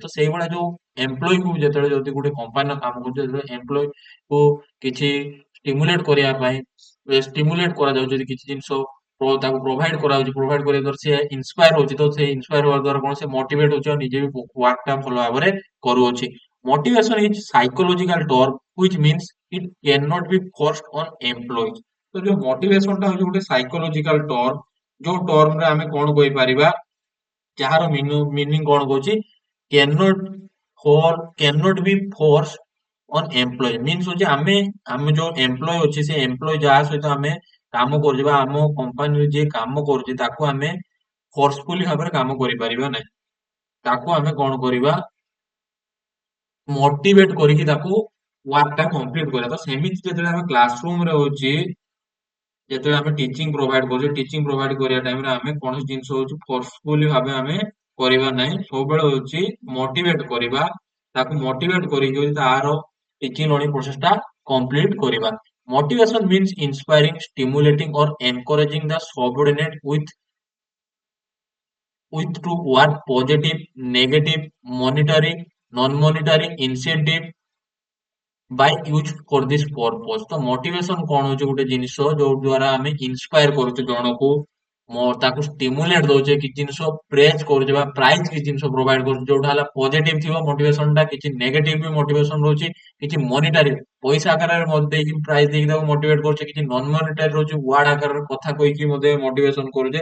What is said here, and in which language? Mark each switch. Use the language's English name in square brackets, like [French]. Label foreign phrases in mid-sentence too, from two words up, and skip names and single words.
[Odia] ତ ସେଇଭଳିଆ ଯୋଉ ଏମ୍ପ୍ଲୟୀ କୁ ଯେତେବେଳେ ଯଦି ଗୋଟେ କମ୍ପାନୀର କାମ କରୁଛି, ଯେତେବେଳେ ଏମ୍ପ୍ଲୟୀ କୁ କିଛି ଷ୍ଟିମୁଲେଟ କରିବା ପାଇଁ ଷ୍ଟିମୁଲେଟ କରାଯାଉଛି, ଯଦି କିଛି ଜିନିଷ ତାକୁ ପ୍ରୋଭାଇଡ କରାଯାଉଛି, ପ୍ରୋଭାଇଡ କରିବା ଦ୍ୱାରା ସେ ଇନ୍ସପାୟାର ହଉଛି। ତ ସେ ଇନ୍ସପାୟାର ହବା ଦ୍ୱାରା କଣ ସେ ମୋଟିଭେଟ ହଉଛି ଆଉ ନିଜେ ବି ୱାର୍କ ଟା ଭଲ ଭାବରେ କରୁଅଛି। [English] motivation is psychological term which means it cannot be forced on employees। [Odia] ତ ଯୋଉ ମୋଟିଭେସନ ଟା ହଉଛି ଗୋଟେ [English] psychological term, [Odia] ଯୋଉ ଟର୍ମ ରେ ଆମେ କଣ କହିପାରିବା, ଯାହାର ମିନିଂ କଣ କହୁଛି, [English] cannot cannot be forced on employee means [Odia] ହଉଛି ଆମେ ଆମେ ଯୋଉ ଏମ୍ପ୍ଲୟ ଅଛି ସେ ଏମ୍ପ୍ଲୟ ଯାହା ସହିତ ଆମେ କାମ କରୁଛେ ବା ଆମ କମ୍ପାନୀରେ ଯିଏ କାମ କରୁଛି ତାକୁ ଆମେ ଫୋର୍ସଫୁଲି ଭାବରେ କାମ କରିପାରିବା ନାହିଁ। ତାକୁ ଆମେ କଣ କରିବା, ମୋଟିଭେଟ କରିକି ତାକୁ ୱାର୍କ ଟା କମ୍ପ୍ଲିଟ କରିବା। ତ ସେମିତି ଯେତେବେଳେ ଆମେ [English] class room [Odia] ରେ ହଉଛି, ଯେତେବେଳେ ଆମେ [English] teaching provide [Odia] କରୁଛେ, [English] teaching provide [Odia] କରିବା ଟାଇମରେ ଆମେ କୌଣସି ଜିନିଷ ହଉଛି ଫୋର୍ସଫୁଲି ଭାବେ ଆମେ କରିବା ନାହିଁ, ସବୁବେଳେ ହଉଛି ମୋଟିଭେଟ କରିବା। ତାକୁ ମୋଟିଭେଟ କରିକି ହଉଛି ତାର [English] teaching learning process [Odia] ଟା କମ୍ପ୍ଲିଟ କରିବା। [English] Motivation means inspiring, stimulating or encouraging the subordinate with to work positive, negative, monetary, non-monetary incentive by use for this purpose। [Odia] ତ ମୋଟିଭେସନ କଣ ହଉଛି ଗୋଟେ ଜିନିଷ ଯୋଉ ଦ୍ଵାରା ଆମେ ଇନ୍ସପାୟାର କରୁଛେ ଜଣକୁ, ତାକୁ ଷ୍ଟିମୁଲେଟ ଦଉଛେ, କିଛି ଜିନିଷ ପ୍ରେଜ କରୁଛେ ବା ପ୍ରାଇଜ କିଛି ଜିନିଷ ପ୍ରୋଭାଇଡ କରୁଛେ ଯୋଉଟା ହେଲା ପଜିଟିଭ ଥିବ ମୋଟିଭେସନ ଟା, କିଛି ନେଗେଟିଭ ବି ମୋଟିଭେସନ ରହୁଛି, କିଛି ମନିଟାରୀ ପଇସା ଆକାରରେ ମଧ୍ୟ ଦେଇକି ପ୍ରାଇଜ ଦେଇକି ତାକୁ ମୋଟିଭେଟ କରୁଛେ, କିଛି [English] non monetary [Odia] ରହୁଛି ୱାର୍ଡ ଆକାରରେ କଥା କହିକି ମଧ୍ୟ ମୋଟିଭେସନ କରୁଛେ।